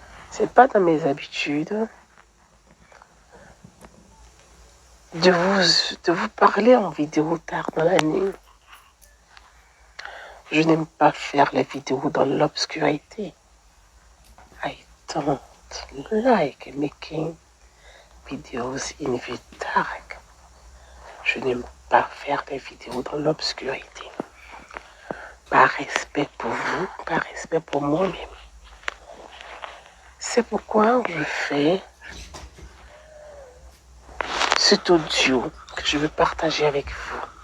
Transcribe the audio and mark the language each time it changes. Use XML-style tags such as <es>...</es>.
<fr>C'est pas dans mes habitudes de vous parler en vidéo tard dans la nuit. Je n'aime pas faire les vidéos dans l'obscurité.</fr> <en>I don't like making videos in the dark.</en> <fr>Je n'aime pas faire des vidéos dans l'obscurité. Par respect pour vous, par respect pour moi-même. C'est pourquoi je fais cet audio que je veux partager avec vous.</fr>